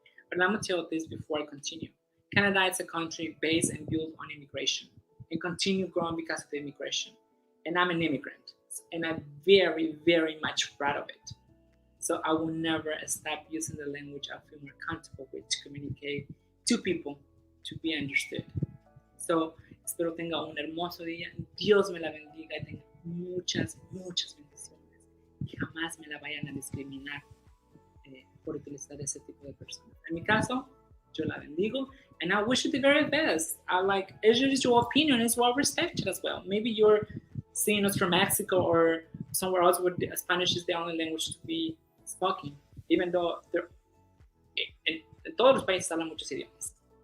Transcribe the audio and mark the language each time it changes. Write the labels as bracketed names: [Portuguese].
[English] But I'm gonna tell you this before I continue. Canada is a country based and built on immigration and continue growing because of the immigration. And I'm an immigrant, and I'm very, very much proud of it. So I will never stop using the language I feel more comfortable with to communicate to people, to be understood. [Spanish] So espero tenga un hermoso día. Dios me la bendiga y tenga muchas, muchas bendiciones. Y jamás me la vayan a discriminar por utilizar ese tipo de personas. En mi caso, yo la bendigo, [English] and I wish you the very best. I like, it's just your opinion is well respected as well. Maybe you're seeing us from Mexico or somewhere else where Spanish is the only language to be spoken, even though [Spanish] en todos los países hablan muchos idiomas.